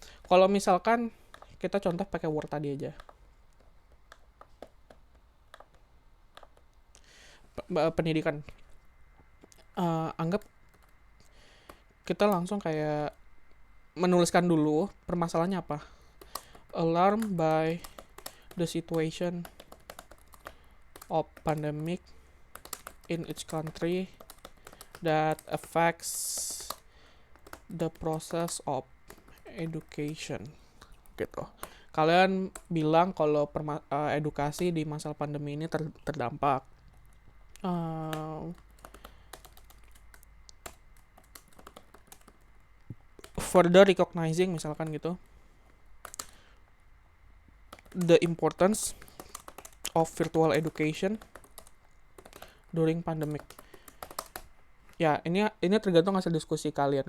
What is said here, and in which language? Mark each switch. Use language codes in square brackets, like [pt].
[id] Kalau misalkan kita contoh pakai Word tadi aja. Pendidikan. Anggap kita langsung kayak menuliskan dulu permasalahannya apa. [en] Alarmed by the situation of pandemic in each country that affects the process of education gitu. [id] Kalian bilang kalau edukasi di masa pandemi ini terdampak. [en] Further recognizing [id] misalkan gitu [en] the importance of virtual education during pandemic. [id] Ya, ini tergantung hasil diskusi kalian.